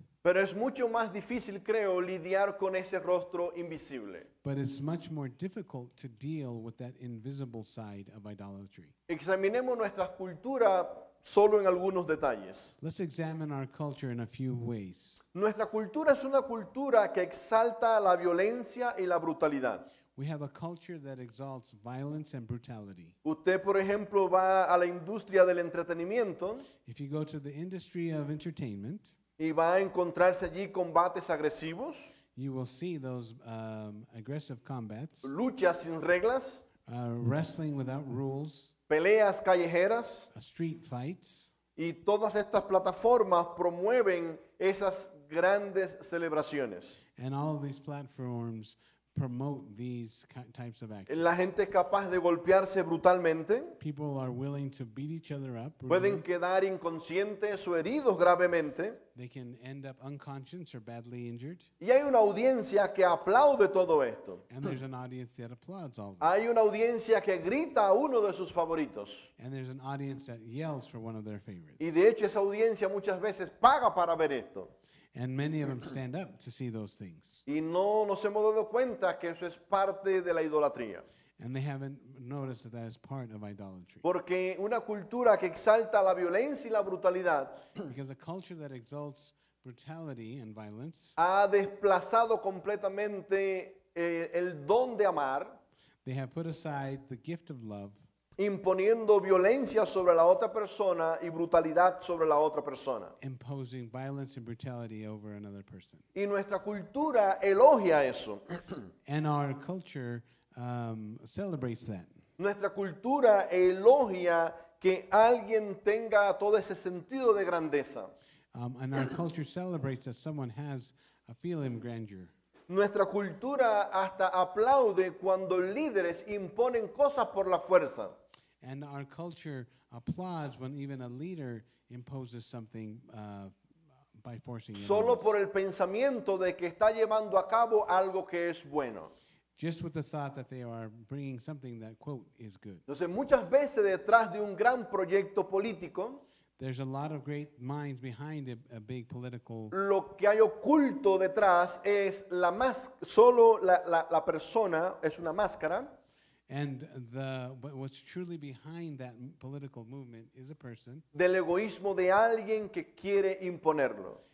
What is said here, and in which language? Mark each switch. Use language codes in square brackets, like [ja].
[es] pero es mucho más difícil, creo, lidiar con ese rostro invisible. [en] but it's much more difficult to deal with that invisible side of idolatry. [es] Examinemos nuestra cultura solo en algunos detalles. [en] Let's examine our culture in a few ways. [es] Nuestra cultura es una cultura que exalta la violencia y la brutalidad. [en] We have a culture that exalts violence and brutality. [es] Usted, por ejemplo, va a la industria del entretenimiento [en] If you go to the industry of entertainment, [es] y va a encontrarse allí combates agresivos, [en] you will see those aggressive combats, [es] luchas sin reglas, [en] wrestling without rules, [es] peleas callejeras, [en] street fights, [es] y todas estas plataformas promueven esas grandes celebraciones. [en] and all of these platforms promote these types of actions. [es] La gente es capaz de golpearse brutalmente, [en] People are willing to beat each other up. [es] pueden [en] brutally. [es] quedar inconscientes o heridos gravemente, [en] They can end up unconscious or badly injured. [es] y hay una audiencia que aplaude todo esto. [en] And there's an audience that applauds all of this. [es] Hay una audiencia que grita a uno de sus favoritos. [en] And there's an audience that yells for one of their favorites. [es] Y de hecho esa audiencia muchas veces paga para ver esto. [en] And many of them stand up to see those things. [es] Y no nos hemos dado cuenta que eso es parte de la idolatría. [en] And they haven't noticed that that is part of idolatry. [es] Porque una cultura que exalta la violencia y la brutalidad [en] Because a culture that exalts brutality and violence, [es] ha desplazado completamente el don de amar, [en] they have put aside the gift of love, [es] imponiendo violencia sobre la otra persona y brutalidad sobre la otra persona. [en] imposing violence and brutality over another person. [es] Y nuestra cultura elogia eso. [en] And our culture celebrates that. [es] Nuestra cultura elogia que alguien tenga todo ese sentido de grandeza. [en] And our culture celebrates that someone has a feeling of grandeur. [es] Nuestra cultura hasta aplaude cuando líderes imponen cosas por la fuerza. [en] And our culture applauds when even a leader imposes something by forcing it on [es] Solo [en] us. [es] por el pensamiento de que está llevando a cabo algo que es bueno. [en] Just with the thought that they are bringing something that, quote, is good. [es] Entonces, muchas veces detrás de un gran proyecto político, [en] There's a lot of great minds behind a big political, [es] lo que hay oculto detrás es solo la persona, es una máscara, [en] and but what's truly behind that political movement is a person, [es] del egoísmo de alguien que quiere imponerlo.